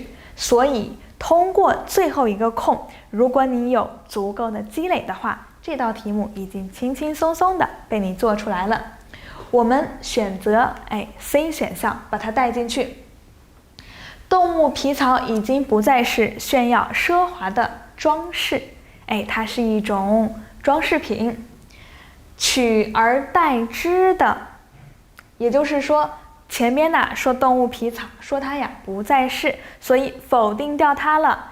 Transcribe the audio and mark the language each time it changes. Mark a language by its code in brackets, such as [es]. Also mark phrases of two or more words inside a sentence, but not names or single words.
[zh] 所以通過最後一個空，如果你有足夠的積累的話，這道題目已經輕輕鬆鬆的被你做出來了。我們選擇C 選項，把它帶進去。動物皮草已經不再是炫耀奢華的裝飾，它是一種裝飾品，取而代之的，也就是說，前面呢說動物皮草，說它呀不再是，所以否定掉它了。